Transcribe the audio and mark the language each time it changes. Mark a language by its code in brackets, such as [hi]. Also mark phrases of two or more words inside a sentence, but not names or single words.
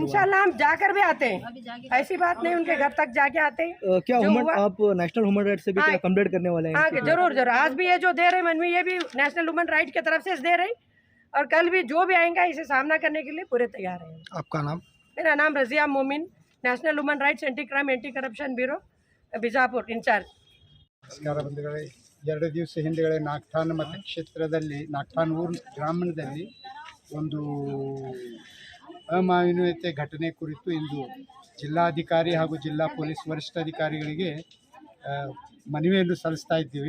[hi] इंशाल्लाह हम जाकर भी आते हैं, ऐसी बात नहीं, उनके घर तक जाके आते हैं। क्या आप नेशनल ह्यूमन राइट से भी क्या कंप्लेंट करने वाले हैं? हाँ जरूर जरूर, आज भी ये जो दे रहे मनवी ये भी नेशनल ह्यूमन राइट की तरफ से दे रहे, और कल भी जो भी आएंगे इसे सामना करने के लिए पूरे तैयार हैं। आपका नाम? मेरा नाम रजिया मोमिन, नेशनल ह्यूमन राइट्स एंटी क्राइम एंटी करप्शन ब्यूरो ಬಿಜಾಪುರ ಇನ್ಚಾರ್ಜ್. [kn] ನಮಸ್ಕಾರ ಬಂಧುಗಳೇ, 2 ದಿವಸ ಹಿಂದೆಗಡೆ ನಾಗ್ಠಾಣ ಮತಕ್ಷೇತ್ರದಲ್ಲಿ ನಾಗ್ಠಾಣ ಗ್ರಾಮದಲ್ಲಿ ಒಂದು ಅಮಾನವೀಯತೆ ಘಟನೆ ಕುರಿತು ಇಂದು ಜಿಲ್ಲಾಧಿಕಾರಿ ಹಾಗೂ ಜಿಲ್ಲಾ ಪೊಲೀಸ್ ವರಿಷ್ಠಾಧಿಕಾರಿಗಳಿಗೆ ಮನವಿಯನ್ನು ಸಲ್ಲಿಸ್ತಾ ಇದ್ದೀವಿ.